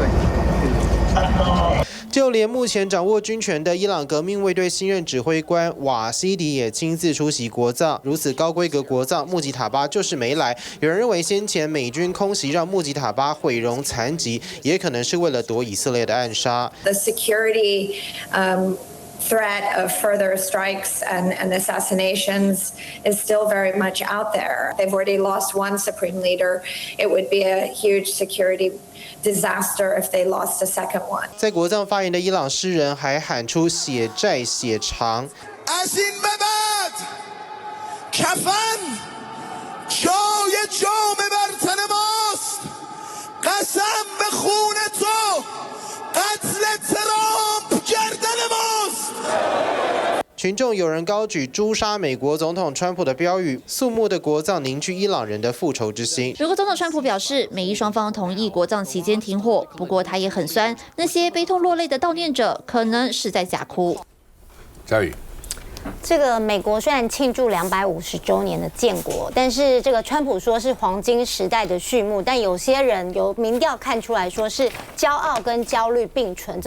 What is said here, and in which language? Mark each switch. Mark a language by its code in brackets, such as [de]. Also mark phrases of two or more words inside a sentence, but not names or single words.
[zh] 就連目前掌握軍權的伊朗革命衛隊新任指揮官瓦西迪也親自出席國葬。如此高規格國葬，穆吉塔巴就是沒來。有人認為先前美軍空襲讓穆吉塔巴毀容殘疾，也可能是為了躲以色列的暗殺。 [en] The security threat of further strikes and assassinations is still very much out there. They've already lost one supreme leader. It would be a huge security disaster if they lost a second one. [zh] 在國葬發言的伊朗詩人還喊出血債血償。 [fa] از این به بعد کفن جای جام بر تن ماست قسم به خون تو قتل ترامپ گردن ماست。 [zh] 群眾有人高舉誅殺美國總統川普的標語，肅穆的國葬凝聚伊朗人的復仇之心。美國總統川普表示，美伊双方同意國葬期間停火，不過他也很酸，那些悲痛落淚的悼念者可能是在假哭。嘉宇。这个美国虽然慶祝250週年的建國，但是這個川普說是黃金時代的序幕，但有些人有民調看出來說是驕傲跟焦慮並存。